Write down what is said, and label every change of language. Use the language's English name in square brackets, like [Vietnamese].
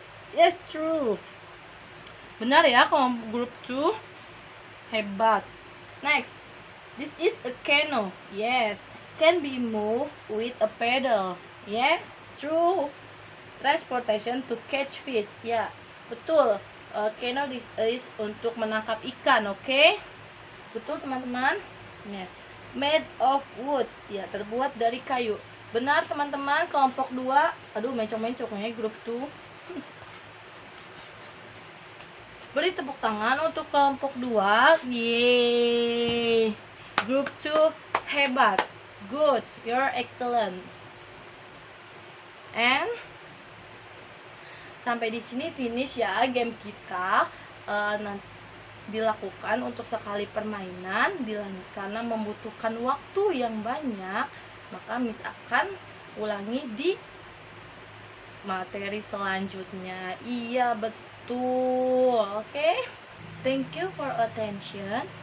[English] Yes, true. [Indonesian] Benar ya, kalau group 2. Hebat. [English] Next, this is a canoe. Yes, can be moved with a pedal. Yes, true. Transportation to catch fish. [Indonesian] Ya, betul. [English] Canoe is [Indonesian] untuk menangkap ikan. Oke? Betul teman-teman? Ya. [English] Made of wood. [Indonesian] Ya, terbuat dari kayu. Benar teman-teman, kelompok 2. Aduh, mencong-mencongnya grup 2. Beri tepuk tangan untuk kelompok 2. [English] Yeay. Group 2 hebat. Good. You're excellent. [Indonesian] And sampai di sini finish ya game kita. Dilakukan untuk sekali permainan, karena membutuhkan waktu yang banyak, maka Miss akan ulangi di materi selanjutnya. Iya, betul. Oke. [English] Thank you for attention.